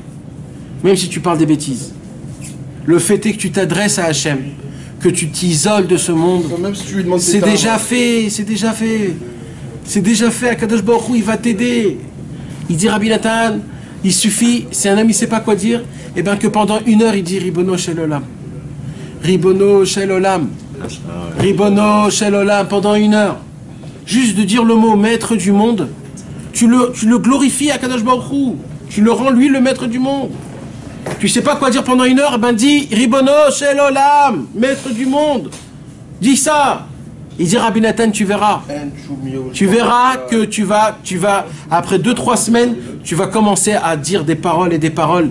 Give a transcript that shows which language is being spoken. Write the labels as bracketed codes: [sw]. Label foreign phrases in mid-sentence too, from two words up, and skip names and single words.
[fr] Même si tu parles des bêtises. Le fait est que tu t'adresses à Hachem, que tu t'isoles de ce monde. Même si tu lui demandes c'est déjà fait. C'est déjà fait. [he] הקדוש ברוך הוא, [fr] il va t'aider. Il dit Rabbi Nathan, il suffit, si un homme il sait pas quoi dire, et bien que pendant 1 heure il dit [he] רבונו של עולם. רבונו של עולם. רבונו של עולם pendant 1 heure. [fr] Juste de dire le mot maître du monde, tu le glorifies à [he] קדוש ברוך הוא. [fr] Tu le rends lui le maître du monde. Tu sais pas quoi dire pendant 1 heure, ben dis [he] רבונו של עולם, [fr] maître du monde. Dis ça. Il dit Rabbi Nathan, tu verras que tu vas, après 2-3 semaines, tu vas commencer à dire des paroles et des paroles.